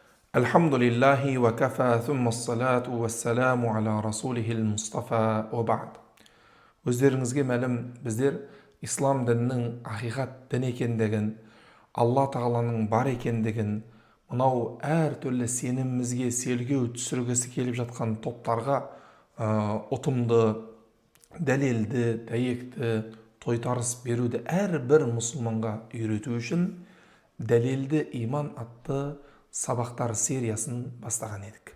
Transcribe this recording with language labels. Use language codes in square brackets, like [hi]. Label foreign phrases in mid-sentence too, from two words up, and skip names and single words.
[ar] الحمد لله وكفى ثم الصلاة والسلام على رسوله المصطفى وبعد. [kk] Өздеріңізге мәлім, біздер ислам дінінің ақиқат дін екендігін, Алла тағаланың бар екендігін, мынау әр түрлі сенімімізге селгеу түсіргісі келіп жатқан топтарға ұтымды, дәлелді, дәйекті, тойтарыс беруді әрбір мұсылманға үйрету үшін дәлелді иман атты сабақтар сериясын бастаған едік.